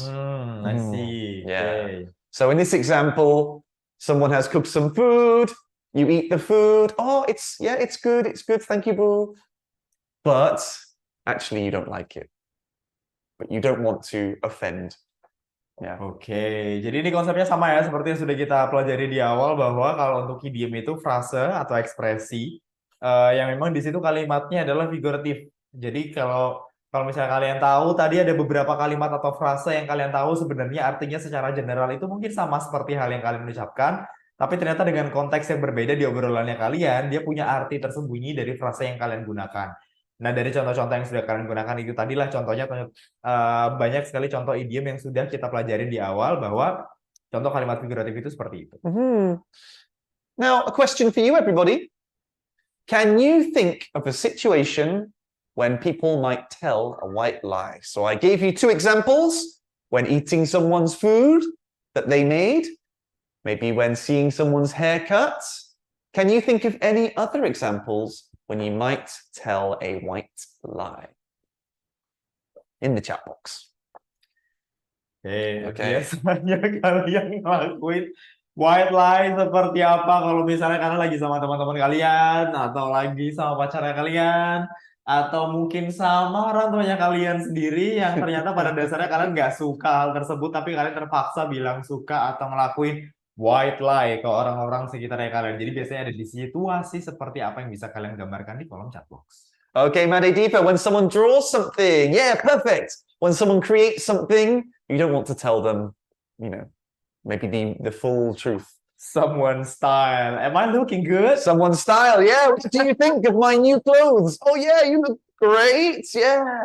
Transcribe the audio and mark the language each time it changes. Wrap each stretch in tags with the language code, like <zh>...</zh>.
<en>I see. Yeah. Okay. So in this example, someone has cooked some food. You eat the food. Oh, it's good. It's good. Thank you, boo. But actually, you don't like it. But you don't want to offend.</en> <id>Ya. Oke, jadi ini konsepnya sama ya, seperti yang sudah kita pelajari di awal bahwa kalau untuk idiom itu frase atau ekspresi yang memang di situ kalimatnya adalah figuratif. Jadi kalau misalnya kalian tahu tadi ada beberapa kalimat atau frase yang kalian tahu sebenarnya artinya secara general itu mungkin sama seperti hal yang kalian ucapkan, tapi ternyata dengan konteks yang berbeda di obrolannya kalian, dia punya arti tersembunyi dari frase yang kalian gunakan. Nah, dari contoh-contoh yang sudah kalian gunakan itu tadilah contohnya banyak sekali contoh idiom yang sudah kita pelajarin di awal bahwa contoh kalimat figuratif itu seperti itu.</id> <en>Now, a question for you, everybody. Can you think of a situation when people might tell a white lie? So I gave you two examples. When eating someone's food that they made, maybe when seeing someone's haircut. Can you think of any other examples when you might tell a white lie? In the chat box.</en> <id>Okay. Biasanya kalian ngelakuin white lie seperti apa kalau misalnya kalian lagi sama teman-teman kalian, atau lagi sama pacarnya kalian, atau mungkin sama orang tuanya kalian sendiri yang ternyata pada dasarnya kalian nggak suka hal tersebut, tapi kalian terpaksa bilang suka atau ngelakuin white lie ke orang-orang sekitarnya kalian. Jadi biasanya ada di situasi seperti apa yang bisa kalian gambarkan di kolom chat box.</id> <en>Okay, Made Diva, when someone draws something, yeah, perfect. When someone creates something, you don't want to tell them, maybe the full truth. Someone's style. Am I looking good? Someone's style, yeah. What do you think of my new clothes? Oh, yeah, you look great. Yeah,</en>